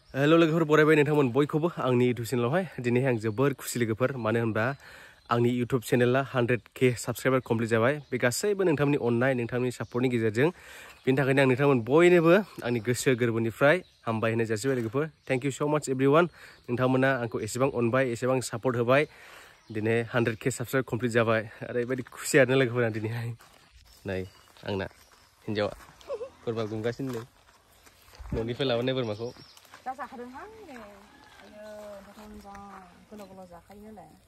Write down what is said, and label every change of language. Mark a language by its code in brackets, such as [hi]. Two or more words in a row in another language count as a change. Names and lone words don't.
[brx] हेलो लोगोफोर बरायबाय नोंथांमोन बयखौबो आंनि इउटुब चेनेलावहाय दिनै आं जोबोर खुसि लोगोफोर मानो होनबा आंनि इउटुब चेनेला 100K [en] subscriber complete [brx] जाबाय बे गासैबो नोंथांमोननि अननाय नोंथांमोननि सापर्टनि गेजेरजों बेनि थाखायनो आं नोंथांमोन बयनोबो आंनि गोसो गोरबोनिफ्राय हामबाय होनाय जासिबाय लोगोफोर [en] thank you so much everyone [brx] नोंथांमोना आंखौ एसेबां अनबाय एसेबां सापर्ट होबाय दिनै 100K [en] subscribe complete [brx] जाबाय ओरैबायदि खुसि आरोना लोगोफोर आं दिनैहाय नै आंना हिन्जावा बोरमा गुमगासिनो नै न'निफ्राय लाबोनाय बोरमाखौ जाखादोंहां नै आयो मोजां गोलाव गोलाव जाखायो नालाय